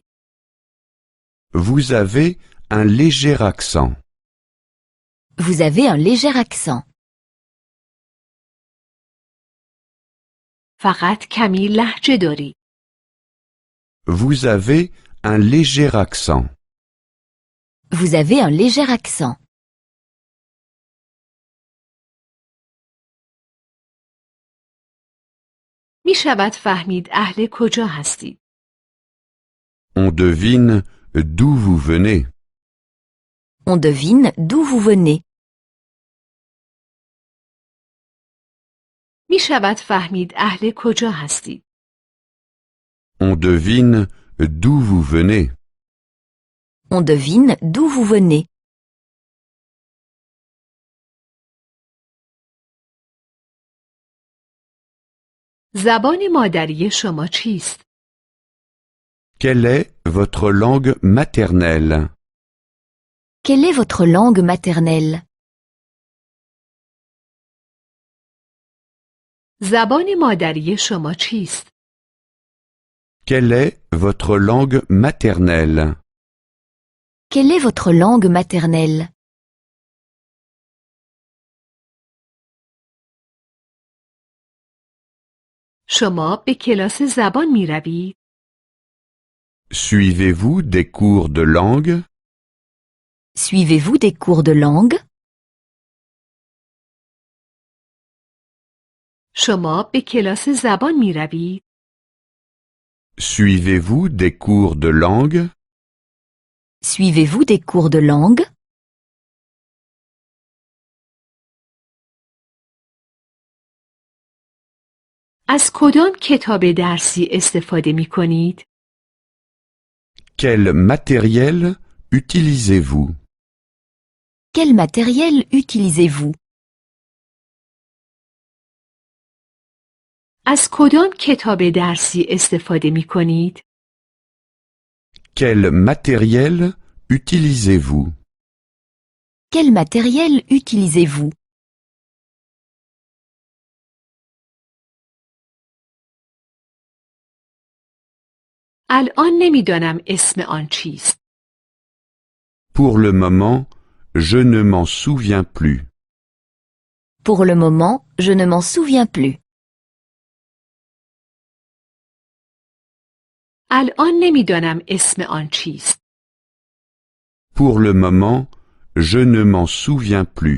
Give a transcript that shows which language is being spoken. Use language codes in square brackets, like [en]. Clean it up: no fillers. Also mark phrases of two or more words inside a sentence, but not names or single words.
[fr] Vous avez un léger accent. Vous avez un léger accent. [fa] فقط کمی لهجه داری. [fr] Vous avez un léger accent. Vous avez un léger accent. [fa] می شود فهمید اهل کجا هستید. [fr] On devine d'où vous venez. On devine d'où vous venez. [fa] می شود فهمید اهل کجا هستید. [fr] On devine d'où vous venez. On devine d'où vous venez. [fa] زبان مادری شما چیست؟ [fr] Quelle est votre langue maternelle? Quelle est votre langue maternelle? [fa] زبان مادری شما چیست؟ [fr] Quelle est votre langue maternelle? Quelle est votre langue maternelle? [fa] شما به کلاس زبان می روید؟ [fr] Suivez-vous des cours de langue? Suivez-vous des cours de langue? [fa] شما به کلاس زبان می روید؟ [fr] Suivez-vous des cours de langue? Suivez-vous des cours de langue? [fa] از کدام کتاب درسی استفاده می کنید؟ [fr] Quel matériel utilisez-vous? Quel matériel utilisez-vous? [fa] از کدام کتاب درسی استفاده می کنید؟ [fr] Quel matériel utilisez-vous? Quel matériel utilisez-vous? [fa] الان نمیدانم اسم آن چیست. [fr] Pour le moment, je ne m'en souviens plus. Pour le moment, je ne m'en souviens plus. [fa] الان نمیدانم اسم آن چیست. [fr] Pour le moment, je ne m'en souviens plus.